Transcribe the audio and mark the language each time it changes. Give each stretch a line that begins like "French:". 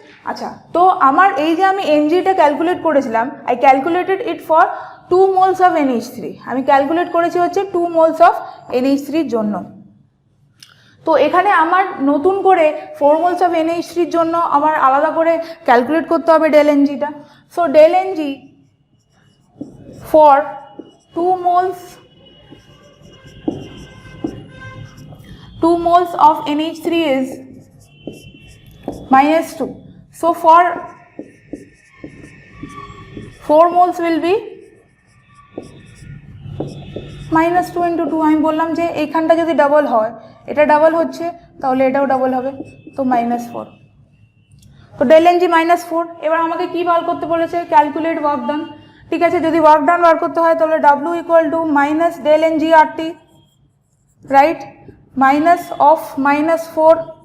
Bangla: আচ্ছা, তো আমার এই যে আমি Mgটা ক্যালকুলেট করেছিলাম,
English: I calculated it for 2 moles of NH3।
Bangla: আমি ক্যালকুলেট করেছি হচ্ছে 2 মোলস অফ NH3-র জন্য। তো এখানে আমার নতুন করে 4 মোলস অফ NH3-র জন্য আমার আলাদা করে ক্যালকুলেট করতে হবে del Ngটা।
English: So del Ng for 2 moles of NH3 is -2. So for 4 moles will be -2 into 2।
Bangla: আমি বললাম যে এইখানটা যদি ডাবল হয়, এটা ডাবল হচ্ছে, তাহলে এটাও ডাবল হবে, তো -4। তো ডেল Ng -4। এবার আমাকে কি বার করতে বলেছে,
English: calculate work done,
Bangla: ঠিক আছে। যদি ওয়ার্ক ডান বার করতে হয় তাহলে W = -del Ng RT, right, minus of -4।